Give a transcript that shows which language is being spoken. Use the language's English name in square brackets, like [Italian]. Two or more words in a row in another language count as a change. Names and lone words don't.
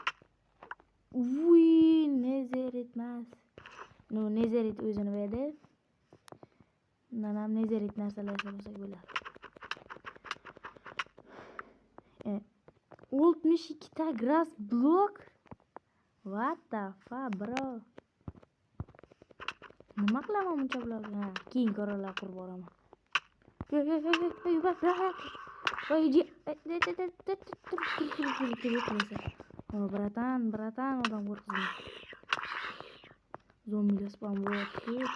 [Uzbek] Nezerit emas. No, nezerit o'zini berdi. Bundan ham nezerit narsalar yasasak bo'ladi. 62 ta [English] grass blok. What the fuck, bro? [Uzbek] Nima qilaman buncha blokni? Keyin ko'ralar qurib boraman. Bratan, odam qo'rqsin. Zombilar spam bo'lyapti.